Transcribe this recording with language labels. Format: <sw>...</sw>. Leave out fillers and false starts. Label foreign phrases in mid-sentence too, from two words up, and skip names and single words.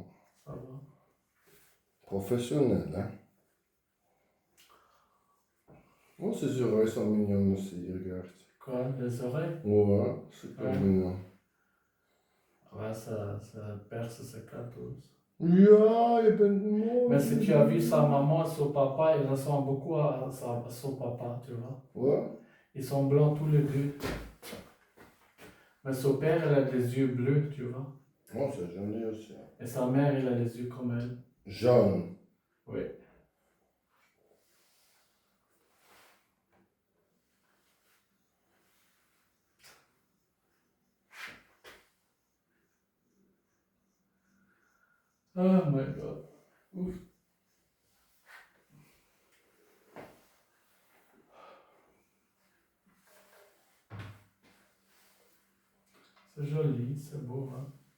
<fr>ça va. Professionnel, hein. Oh, ces oreilles sont mignonnes aussi, regarde. Quoi, les oreilles? Ouais, super Ouais. mignon. Ouais, ça perce ses cartouches.</fr> <nl>Ja, je bent mooi.</nl> <fr>Mais si tu as vu sa maman et son papa, ils ressemblent beaucoup à son papa, tu vois. Ouais. Ils sont blancs tous les deux. Mais son père, il a des yeux bleus, tu vois. Oh, c'est joli aussi. Et sa mère, il a les yeux comme elle. Jaune. Oui.</fr> <en>Oh my god.</en> <fr>Ouf. C'est joli, c'est beau, hein.</fr>